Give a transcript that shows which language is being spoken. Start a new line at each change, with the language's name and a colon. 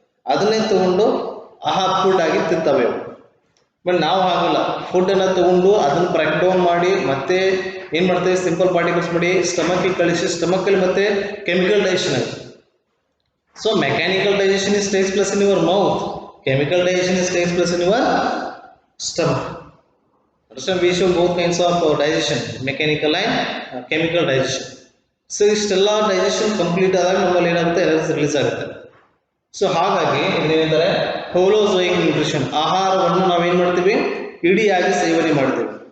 Kannada: ಅದನ್ನೇ ತಗೊಂಡು ಫುಡ್ ಆಗಿ ತಿಂತವೆ. ಬಟ್ ನಾವು ಹಾಗಲ್ಲ, ಫುಡ್ ಅನ್ನ ತಗೊಂಡು ಅದನ್ನ ಬ್ರೇಕ್ ಡೌನ್ ಮಾಡಿ ಮತ್ತೆ ಏನ್ ಮಾಡ್ತೇವೆ, ಸಿಂಪಲ್ ಪಾರ್ಟಿಕಲ್ಸ್ ಮಾಡಿ ಸ್ಟಮಕ್ ಕಳಿಸಿ, ಸ್ಟಮಕ್ ಅಲ್ಲಿ ಮತ್ತೆ ಕೆಮಿಕಲ್ ಡೈಜೆಷನ್ ಆಗುತ್ತೆ.
English: So mechanical digestion is takes place in your mouth, chemical digestion is takes place in your stomach. Understand? We show both kinds of digestion, mechanical and chemical digestion. So
Kannada: ಇಷ್ಟೆಲ್ಲ digestion complete ಆದಾಗ ನಮ್ಮಲ್ಲಿ ಏನಾಗುತ್ತೆ, energy release ಆಗುತ್ತೆ. So ಹಾಗಾಗಿ ಇದೇನಿದ್ದಾರೆ ಹೋಲೋಜೋಯಿಕ್ nutrition. ಆಹಾರವನ್ನು ನಾವೇನ್ ಮಾಡ್ತೀವಿ, ಇಡಿಯಾಗಿ ಸೇವನೆ ಮಾಡ್ತೀವಿ.